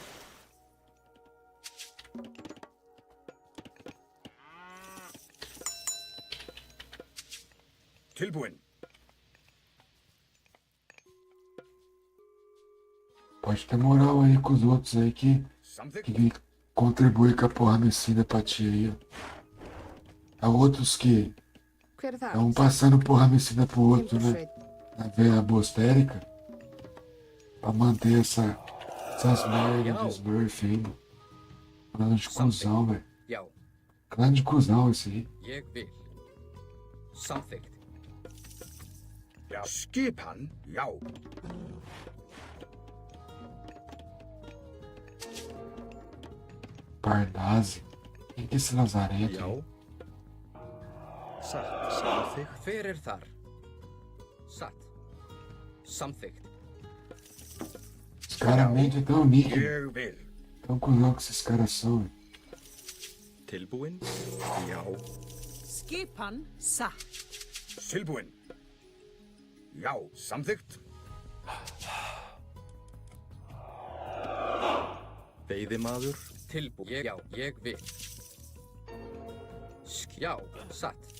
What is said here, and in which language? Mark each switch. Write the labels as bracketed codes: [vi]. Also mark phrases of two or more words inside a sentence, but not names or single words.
[is] Tilbúin. [pt] Pode ter moral aí com os outros aí que [is] Samþykkt. [pt] contribui com a porra medicina pra ti aí, ó. Há outros que [is] Hver er það? [pt] estão passando porra medicina pro outro, né? [is] Timbursveit. [pt] Na veia bostérica. Pra manter essas merdas de Smurf aí, mano. Clã de cuzão, velho. [is] Já. [pt] Clã de cuzão esse aí. [is] Ég vil. Samþykkt. Já. Skipan. Já. Parnaze. [pt] Quem que é esse lazarento [is] Já. [pt] aí? [is] Satt. Samþykkt. Hver er þar? Satt. Samþykkt. [pt] Os caras mentem tão nítido. [is] Ég vil. [pt] Tão cuzão que esses caras são, velho. [is] Tilbúin. Já. Skipan satt. Tilbúin. Já. Samþykkt. Veiðimaður. Tilbú. Já. Ég vil. Já. Satt.